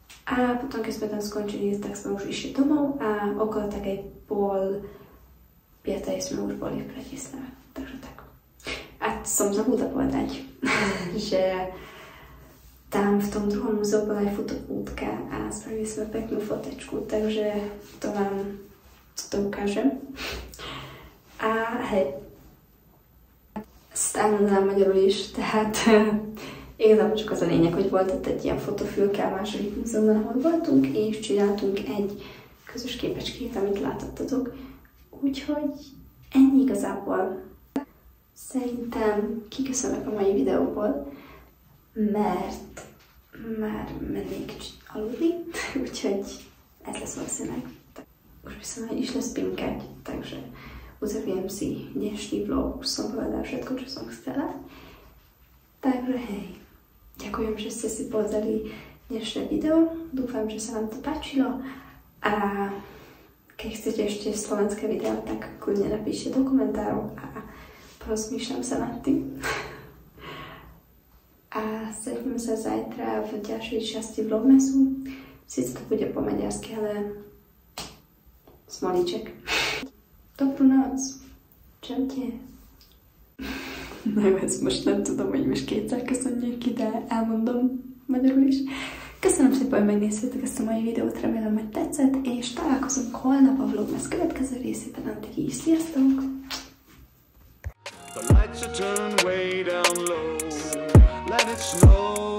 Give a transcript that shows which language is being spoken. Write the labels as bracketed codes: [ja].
[sk] A potom, keď sme tam skončili, tak sme už išli domov a okolo takej 4:30 sme už boli v Bratislave. Takže tak. A som zabudla povedať, že tam v tom druhom múzeu bola aj fotopútka a spravili sme peknú fotečku, takže to vám ukážem. A hej, [uk] стану намалюєш [hu] tehát igazából csak az a lényeg, hogy volt ott egy ilyen fotofülke a második múzeumban, ahol voltunk, és csináltunk egy közös képecskét, amit látottatok. Úgyhogy ennyi igazából. Szerintem kiköszönök a mai videóból, mert már mennék kicsit aludni, úgyhogy ez lesz valószínűleg. [sk] Už by som aj išla spinkať, takže uzaviem si dnešný vlog, už som povedala všetko, čo som chcela. Takže hej, ďakujem, že ste si pozreli dnešné video, dúfam, že sa vám to páčilo a keď chcete ešte slovenské video, tak kľudne napíšte do komentárov a porozmýšľam sa nad tým. A stretneme sa zajtra v ďalšej časti vlogmasu. Sice to bude po maďarsky, ale smolíček. Dobrú noc. Čaute. [hu] Nagyon most nem tudom, hogy most kétszer köszönjük ki, de elmondom magyarul is. Köszönöm szépen, hogy megnéztétek ezt a mai videót, remélem, hogy tetszett, és találkozunk holnap a vlogmas következő részében, addig is. Sziasztok! [en] The lights are turned way down low. Let it snow.